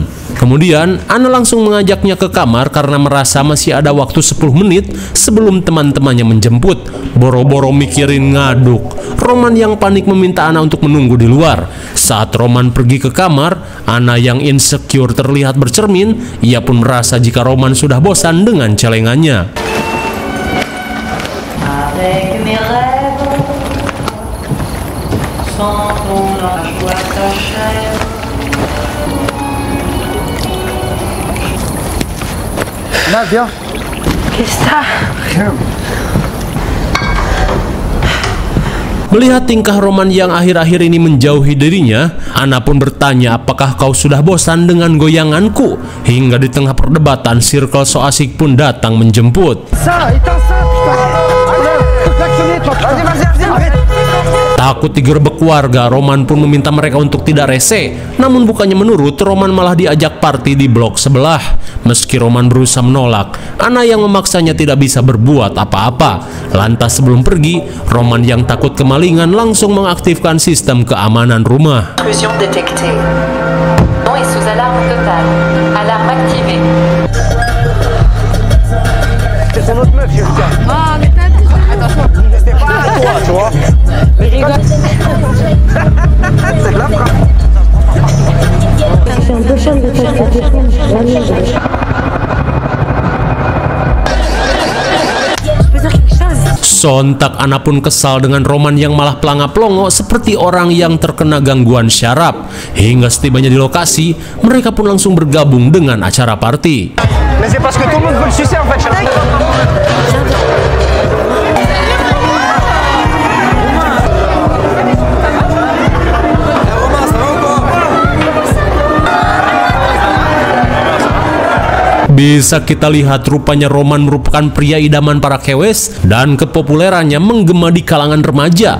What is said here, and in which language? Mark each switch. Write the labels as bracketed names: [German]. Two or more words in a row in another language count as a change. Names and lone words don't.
[Indonesian] Kemudian, Ana langsung mengajaknya ke kamar karena merasa masih ada waktu 10 menit sebelum teman-temannya menjemput. Boro-boro mikirin ngaduk, Roman yang panik meminta Ana untuk menunggu di luar. Saat Roman pergi ke kamar, Ana yang insecure terlihat bercermin. Ia pun merasa jika Roman sudah bosan dengan celengannya. [French] Avec mes rêves, sentons la joie s'achève. Là, viens. Qu'est-ce que ça? Rien. [Indonesian] Melihat tingkah Roman yang akhir-akhir ini menjauhi dirinya, Ana pun bertanya apakah kau sudah bosan dengan goyanganku. Hingga di tengah perdebatan, circle so asik pun datang menjemput. [French] Ça, éteins ça, putain. Allez, klaxonnez, toi, putain. Vas-y, arrête. [Indonesian] Takut digerebek warga, Roman pun meminta mereka untuk tidak rese. Namun bukannya menurut, Roman malah diajak party di blok sebelah. Meski Roman berusaha menolak, Ana yang memaksanya tidak bisa berbuat apa-apa. Lantas sebelum pergi, Roman yang takut kemalingan langsung mengaktifkan sistem keamanan rumah. [French] Intrusion détectée. Non est sous alarme totale. Alarme activée. C'est ton autre meuf, Jessica. Ah, mais t'as dit... Attention. C'était pas à toi, tu vois. Il rigole. C'est de la frappe. Je suis un peu chum de faire cette réponse. [Indonesian] Sontak Ana pun kesal dengan Roman yang malah pelanga-pelongo seperti orang yang terkena gangguan syaraf. Hingga setibanya di lokasi, mereka pun langsung bergabung dengan acara party. [French] Mais c'est parce que tout le monde veut le sucer en fait, Charlie. [Indonesian] Bisa kita lihat rupanya Roman merupakan pria idaman para kewes dan kepopulerannya menggema di kalangan remaja.